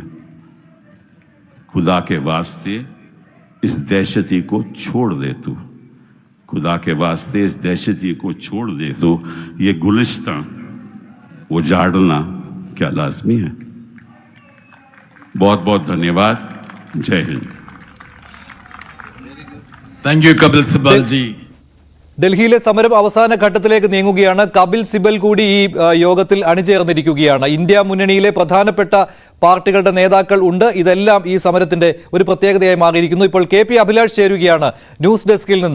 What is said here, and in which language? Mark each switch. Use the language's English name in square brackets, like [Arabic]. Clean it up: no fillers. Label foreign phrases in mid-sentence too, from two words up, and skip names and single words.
[Hindi] खुदा के वास्ते इस दहशती को छोड़ दे तू, खुदा के वास्ते इस दहशती को छोड़ दे तू. ये गुलिस्तां उजाड़ना क्या लाजमी है. बहुत बहुत धन्यवाद. जय हिंद. [English] Thank you, Kapil Sibal ji. [Malayalam] ഡൽഹിയിലെ സമരം അവസാന ഘട്ടത്തിലേക്ക് നീങ്ങുകയാണ്. കപിൽ സിബൽ കൂടി ഈ യോഗത്തിൽ അണിചേർന്നിരിക്കുകയാണ്. ഇന്ത്യ മുന്നണിയിലെ പ്രധാനപ്പെട്ട പാർട്ടികളുടെ നേതാക്കൾ ഉണ്ട്. ഇതെല്ലാം ഈ സമരത്തിന്റെ ഒരു പ്രത്യേകതയായി മാറിയിരിക്കുന്നു. ഇപ്പോൾ KP അഭിലാഷ് ചേരുകയാണ് ന്യൂസ് ഡെസ്കിൽ നിന്ന്.